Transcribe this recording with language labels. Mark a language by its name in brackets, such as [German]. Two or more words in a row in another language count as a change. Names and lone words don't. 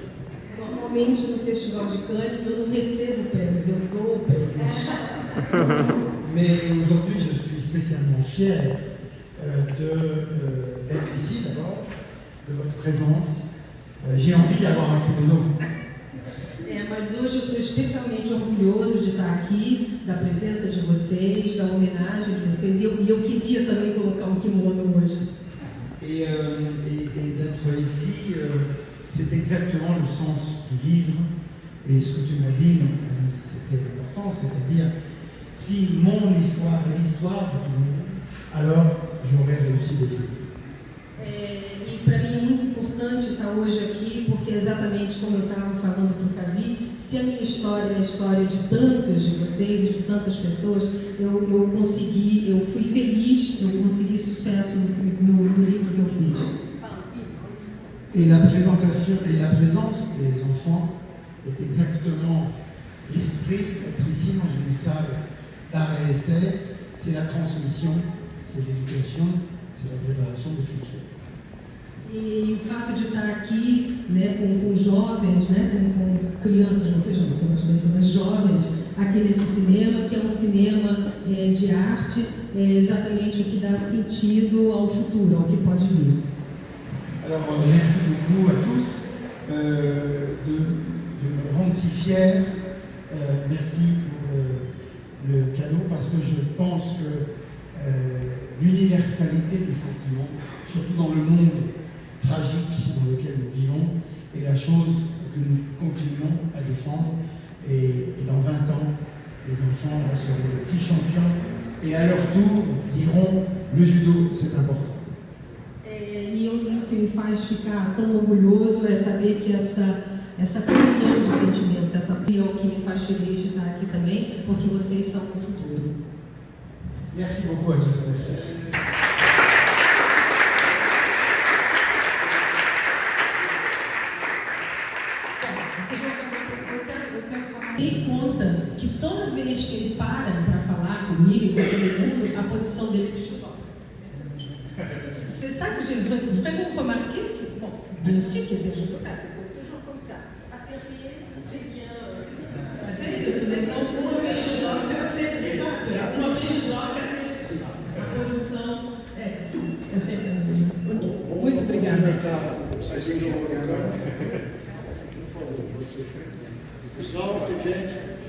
[Portuguese] Normalmente no Festival de Cannes eu não recebo prêmios, eu dou prêmios. [French] Mais aujourd'hui, je suis spécialement fier d'être ici d'abord, de votre présence. J'ai envie d'avoir un kimono. [Portuguese] Mas hoje eu estou especialmente orgulhoso de estar aqui, da presença de vocês, da homenagem de vocês, e eu queria também colocar um kimono hoje. [French] Et d'être ici, c'est exactement le sens du livre. Et ce que tu m'as dit, c'était important, c'est-à-dire, si mon histoire est l'histoire de tout le monde, alors j'aurais réussi le livre. [Portuguese] E para mim é muito importante estar hoje aqui, porque exatamente como eu estava falando para o Cavi, se a minha história é a história de tantos de vocês e de tantas pessoas, eu fui feliz, eu consegui sucesso no livro que eu fiz. [French] Et la présentation et la présence des enfants est exactement l'esprit d'être ici dans une salle d'art et essai. C'est la transmission, c'est l'éducation, c'est la préparation du futur. [Portuguese] E o fato de estar aqui, né, com jovens, né, com crianças, não sejam mas jovens, aqui nesse cinema, que é um cinema de arte, é exatamente o que dá sentido ao futuro, ao que pode vir. [French] Alors, merci beaucoup à tous de me rendre si fier. Merci pour le cadeau, parce que je pense que l'universalité des sentiments, surtout dans le monde tragique dans lequel nous vivons, est la chose que nous continuons à défendre. Et dans 20 ans, les enfants seront des petits champions et à leur tour diront le judo, c'est important. [Portuguese] E o que me faz ficar tão orgulhoso é saber que essa comunhão de sentimentos, essa união que me faz feliz de estar aqui também, porque vocês são o futuro. [French] Merci beaucoup à tous. [Portuguese] Ele conta que toda vez que ele para falar comigo, com todo mundo, a posição dele é de judô. [French] C'est ça que j'ai vraiment remarqué. Bon, Bien sûr qu'il y a des judokas. Toujours comme ça. Atterrir, très bien. [Portuguese] Mas é isso, né? Então, uma vez judoka, sempre. Exato. Uma vez judoka, sempre. A posição é sempre a mesma. Muito obrigada. Pessoal, tem gente.